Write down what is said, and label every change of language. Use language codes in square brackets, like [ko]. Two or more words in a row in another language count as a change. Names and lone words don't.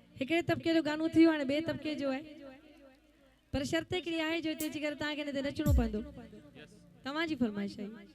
[sd] हिकड़े तबके जो गानो थियो हाने बे तबके जो है पर शर्त हिकड़ी आहे जो तेजी करे ता के ने नचणो पवंदो तवां जी फरमाइश है